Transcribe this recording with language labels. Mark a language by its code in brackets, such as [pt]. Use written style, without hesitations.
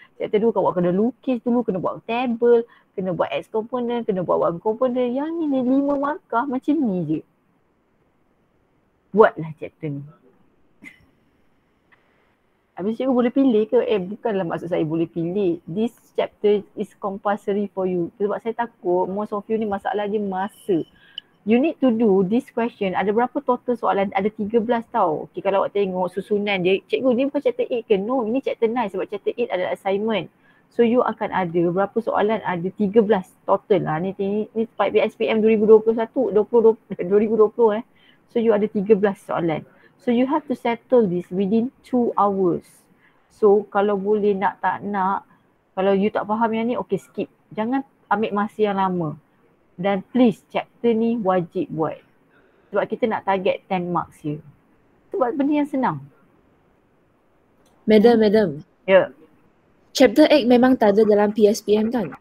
[ms] Chapter 2 awak kena lukis dulu, kena buat table, kena buat X component, kena buat Y component. Yang ni 5 markah macam ni je. Buatlah chapter ni. Habis cikgu boleh pilih ke? Bukanlah maksud saya boleh pilih. [en] This chapter is compulsory for you. Sebab saya takut most of you ni masalah je masa. You need to do this question. [ms] Ada berapa total soalan? Ada 13 tau. Okay, kalau awak tengok susunan dia. Cikgu ni bukan chapter 8 ke? No, ini chapter 9 sebab chapter 8 adalah assignment. So you akan ada berapa soalan? Ada 13 total lah. Ni PSPM 2021, 2020. So you ada 13 soalan. [en] So you have to settle this within 2 hours. [ms] So kalau boleh nak tak nak, kalau you tak faham yang ni, okay skip. Jangan ambil masa yang lama. Dan please chapter ni wajib buat. Sebab kita nak target 10 marks je. Sebab benda yang senang. [en] Madam. [ms] Ya. Chapter 8 memang tak ada dalam PSPM kan?